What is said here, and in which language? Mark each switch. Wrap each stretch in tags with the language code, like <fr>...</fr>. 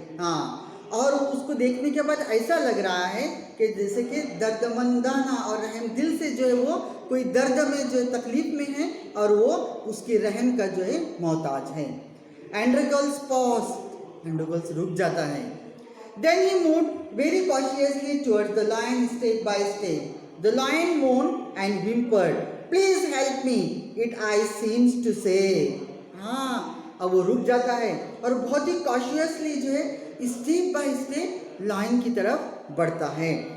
<hi>हाँ, और उसको देखने के बाद ऐसा लग रहा है कि जैसे कि दर्दमंदाना और रहम दिल से जो है वो कोई दर्द में जो है तकलीफ में है और वो उसकी रहम का जो है मोहताज है। एंड्रोकल्स पॉज, एंड्रोकल्स रुक जाता है।</hi> <en>Then he moved very cautiously towards the lion step by step. The lion moaned and whimpered. Please help me, it I seems to say.</en> <hi>हाँ, अब वो रुक जाता है और बहुत ही कॉशियसली जो है स्टेप बाय स्टेप लाइन की तरफ बढ़ता है।</hi>